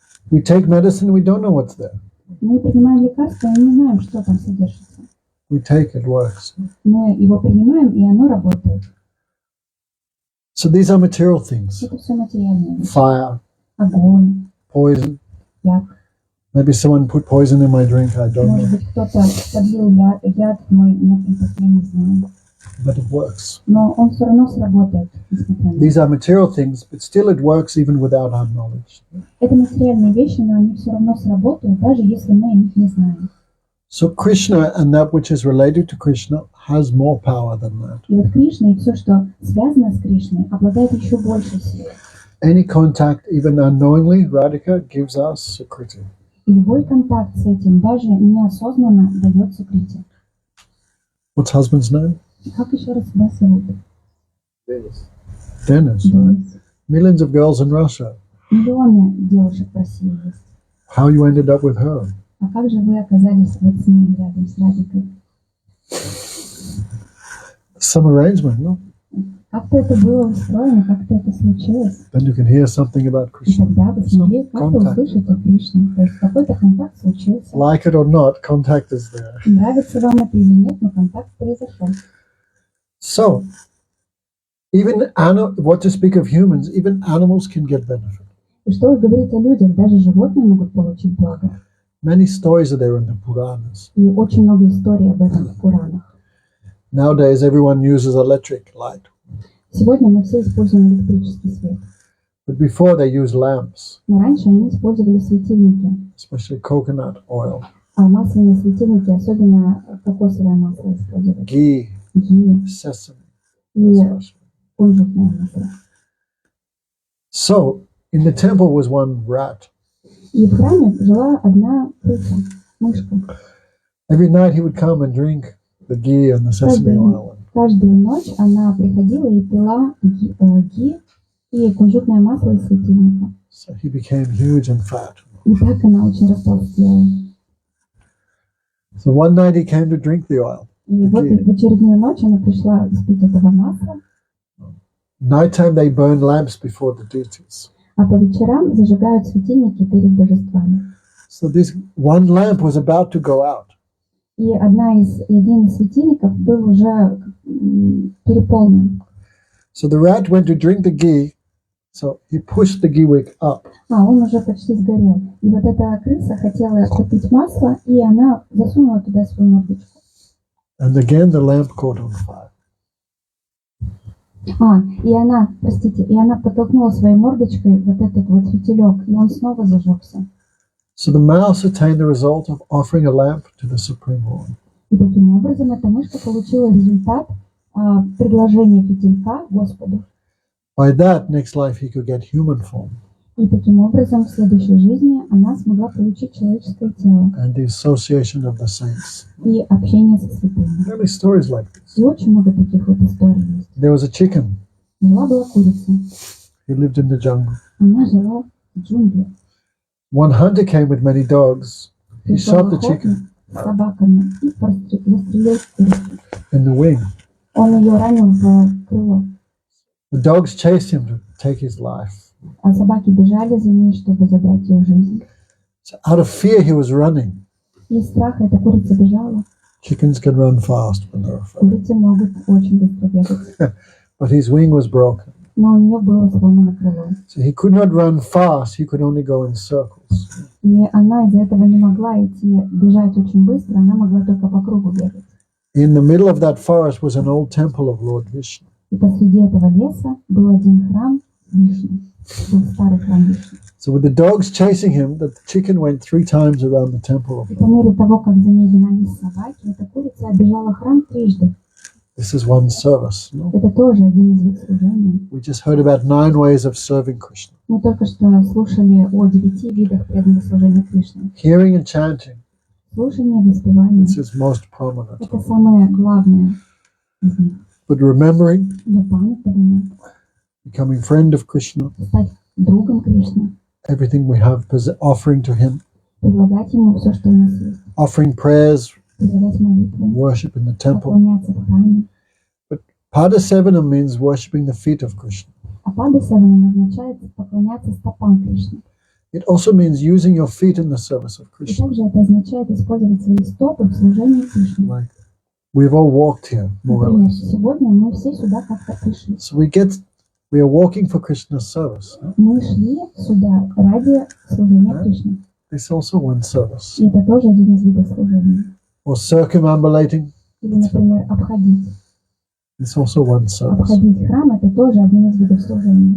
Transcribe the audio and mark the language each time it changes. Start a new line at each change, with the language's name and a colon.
English: We take medicine, we don't know what's there.
Russian: Мы принимаем лекарства и не знаем, что там содержится.
English: We take it works.
Russian: Мы его принимаем, и оно работает.
English: So these are material things.
Russian: Это все материальные вещи.
English: Fire,
Russian: Огонь,
English: poison.
Russian: яд.
English: Maybe someone put poison in my drink, I don't
Russian: Может быть, кто-то подлил яд в мой напиток, я не знаю.
English: But it works.
Russian: Но он все равно сработает, несмотря на
English: These are material things, but still it works even without our knowledge.
Russian: это материальные вещи, но они все равно сработают, даже если мы о них не знаем.
English: So Krishna and that which is related to Krishna has more power than that.
Russian: И вот Кришна и все, что связано с Кришной, обладает еще большей силой.
English: Any contact, even unknowingly, Radhika gives us Sukriti.
Russian: И любой контакт с этим, даже неосознанно, дает сукрити.
English: What's husband's name?
Russian: Как еще раз вас зовут?
English: Dennis, right? Millions of girls in Russia.
Russian: Миллионы девушек в России есть.
English: How you ended up with her?
Russian: А как же вы оказались вот с ним рядом, с Радикой?
English: Some arrangement, no?
Russian: Как-то это было устроено, как-то это случилось.
English: Then you can hear something about
Russian: И
English: Krishna.
Russian: тогда вы смогли
English: Some
Russian: как-то
English: contact.
Russian: услышать о Кришне. То есть какой-то контакт случился.
English: Like it or not, contact is there.
Russian: Нравится вам это или нет, но контакт произошел.
English: So, even what to speak of humans, even animals can get benefit.
Russian: И что вы говорите о людях, даже животные могут получить благо.
English: Many stories are there in the Puranas.
Russian: И очень много историй об этом в Пуранах.
English: Nowadays, everyone uses electric light,
Russian: Сегодня мы все используем электрический свет.
English: but before they used lamps,
Russian: Но раньше они использовали светильники.
English: especially coconut oil,
Russian: А масляные светильники, особенно кокосовое масло использовали.
English: ghee,
Russian: Ги
English: sesame.
Russian: и
English: especially.
Russian: кунжутное масло.
English: So, in the temple was one rat.
Russian: И в храме жила одна крыса, мышка.
English: Every night he would come and drink the ghee and the sesame oil.
Russian: Каждую ночь она приходила и пила ги и кунжутное масло из светильника.
English: So he became huge and fat.
Russian: И так она очень растолстела.
English: So one night he came to drink the oil.
Russian: И вот в очередную ночь она пришла спить этого масла.
English: Nighttime they burn lamps before the deities.
Russian: А по вечерам зажигают светильники перед божествами.
English: So this one lamp was about to go out.
Russian: И один из светильников был уже переполнен.
English: So the rat went to drink the ghee, so he pushed the ghee wick up.
Russian: Он уже почти сгорел. И вот эта крыса хотела попить масло, и она засунула туда свою мордочку.
English: And again the lamp caught on fire.
Russian: И она подтолкнула своей мордочкой вот этот вот фитилек, и он снова зажегся.
English: So the mouse attained the result of offering a lamp to the Supreme Lord.
Russian: И таким образом эта мышка получила результат предложения фитилька Господу.
English: By that, next life he could get human form.
Russian: И таким образом в следующей жизни она смогла получить человеческое тело.
English: And the association of the saints.
Russian: И общение со святыми.
English: Many stories like this.
Russian: И очень много таких вот историй есть.
English: There was a chicken.
Russian: Была курица.
English: He lived in the jungle.
Russian: Она жила в джунглях.
English: One hunter came with many dogs. He shot the chicken
Russian: с собаками и застрелил курицу.
English: in the wing.
Russian: Он ее ранил в крыло.
English: The dogs chased him to take his life.
Russian: А собаки бежали за ней, чтобы забрать ее жизнь.
English: So out of fear, he was running.
Russian: Из страха эта курица бежала.
English: Chickens can run fast when they're afraid.
Russian: Курицы могут очень быстро бегать.
English: But his wing was broken.
Russian: Но у нее было сломано крыло.
English: So he could not run fast. He could only go in circles.
Russian: И она из-за этого не могла бежать очень быстро, она могла только по кругу бегать.
English: In the middle of that forest was an old temple of Lord Vishnu.
Russian: И посреди этого леса был один храм Вишну. Был старый храм Вишну.
English: So with the dogs chasing him, the chicken went 3 times around the temple of
Russian: И по
English: Lord.
Russian: мере того, как за ней гнались собаки, эта курица обежала храм трижды.
English: This is one service. No?
Russian: Это тоже один из видов служения.
English: We just heard about 9 ways of serving Krishna.
Russian: Мы только что слушали о 9 видах преданного служения Кришне.
English: Hearing and chanting.
Russian: Слушание и воспевание.
English: This is most prominent.
Russian: Это самое главное из них.
English: But remembering,
Russian: Но памятование,
English: becoming friend of Krishna,
Russian: стать другом Кришны,
English: everything we have, offering to him,
Russian: предлагать ему все, что у нас есть,
English: offering prayers,
Russian: предлагать молитвы,
English: worship in the temple.
Russian: поклоняться в храме.
English: Padasevanam means worshipping the feet of Krishna.
Russian: А падасеванам означает поклоняться стопам Кришны.
English: It also means using your feet in the service of
Russian: И
English: Krishna.
Russian: также это означает использовать свои стопы в служении Кришне.
English: Like we've all walked here, more or
Russian: Например,
English: less.
Russian: сегодня мы все сюда как-то пришли.
English: So we are walking for Krishna's service.
Russian: Мы шли сюда ради служения Кришне.
English: It's also one service.
Russian: И это тоже один из видов служения.
English: Or circumambulating,
Russian: Или, например, обходить. it's also one service. Обходить храм – это тоже один из видов служения.